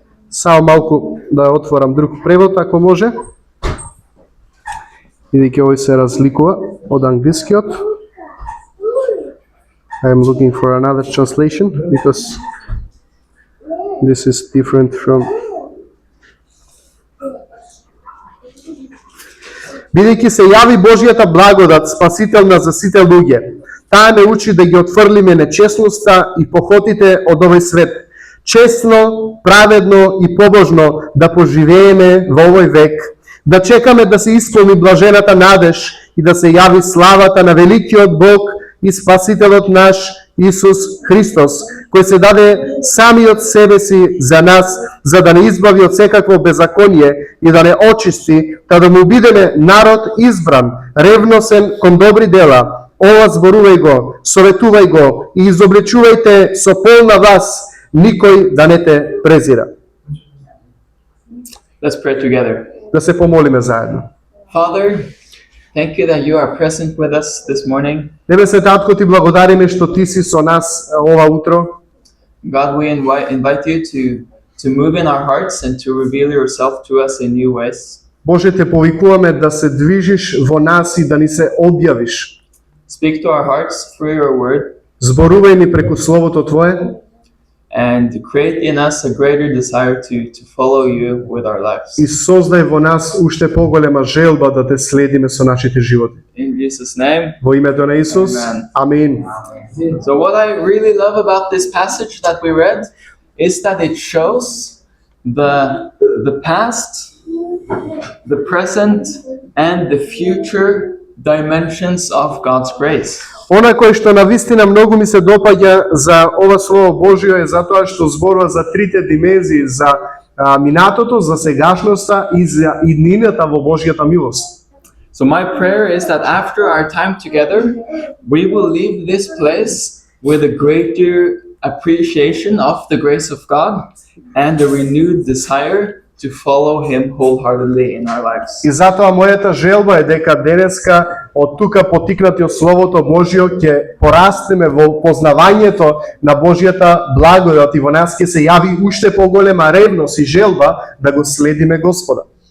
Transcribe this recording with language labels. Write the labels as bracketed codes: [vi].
[mk] Само малку да отворам друг превод, ако може. Бидејќи овој се разликува од англискиот. [en] I am looking for another translation because this is different from. [mk] Бидејќи се јави Божјата благодат, спасителна за сите луѓе, таа не учи да ги отфрлиме нечестноста и похотите од овој свет. Честно, праведно и побожно да поживееме во овој век, да чекаме да се исполни блажената надеж и да се јави славата на великиот Бог и Спасителот наш Исус Христос, кој се даде самиот себе си за нас, за да не избави од секакво беззаконие и да не очисти, та да му бидеме народ избран, ревносен кон добри дела. Ова зборувај го, советувај го и изобличувајте со полна вас, никој да не те презира. [en] Let's pray together. [mk] Да се помолиме заедно. [en] Father, thank you that you are present with us this morning. [mk] Небесен Татко, ти благодариме што ти си со нас ова утро. [en] God, we invite you to move in our hearts and to reveal yourself to us in new ways. [mk] Боже, те повикуваме да се движиш во нас и да ни се објавиш. [en] Speak to our hearts through your word [mk] Зборувај ни преку Словото Твое [en] and create in us a greater desire to follow you with our lives. [mk] и создај во нас уште поголема желба да те следиме со нашите животи. [en] In Jesus' name. [mk] Во името на Исус. [en] Amen. [mk] Амин. [en] So what I really love about this passage that we read is that it shows the past, the present, and the future dimensions of God's grace. [mk] Она кој што навистина многу ми се допаѓа за ова Слово Божјо е затоа што зборува за трите димензии, за минатото, за сегашноста и за иднината во Божјата милост. [en] So my prayer is that after our time together, we will leave this place with a greater appreciation of the grace of God and a renewed desire to follow Him wholeheartedly in our lives. [mk] И затоа мојата желба е дека денеска од тука потикнати од Словото Божјо ќе порастеме во познавањето на Божјата благодат и во нас ќе се јави уште поголема ревност и желба да го следиме Господа.